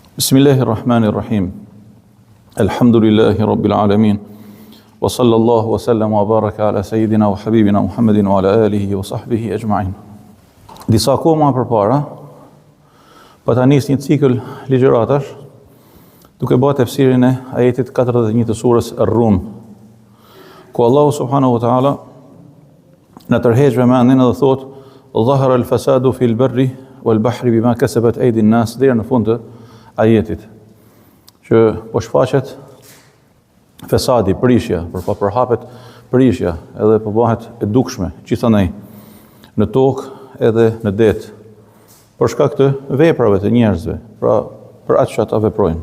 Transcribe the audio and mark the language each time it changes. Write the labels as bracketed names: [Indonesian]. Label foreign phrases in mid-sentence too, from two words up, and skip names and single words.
[Arabic] بسم الله الرحمن الرحيم. الحمد لله رب العالمين. وصلى الله وسلم وبارك على سيدنا وحبيبنا محمد وعلى آله وصحبه أجمعين. [Albanian] Disa kohë më përpara, po ta nis një cikël ligjëratash duke bërë tefsirin e ajetit 41 të surës [Arabic] Ar-Rum, [Albanian] ku Allahu [Arabic] سبحانه وتعالى [Albanian] në tërheq vëmendjen dhe thot: [Arabic] "ظهر الفساد في البر والبحر بما كسبت أيدي الناس", [Albanian] deri në fund të ajetit, që po shfaqet fesadi, prishja, po përhapet prishja, edhe po bëhet e dukshme gjithanej në tokë edhe në det, për shkak të veprave të njerëzve, pra për atë që ata veprojnë.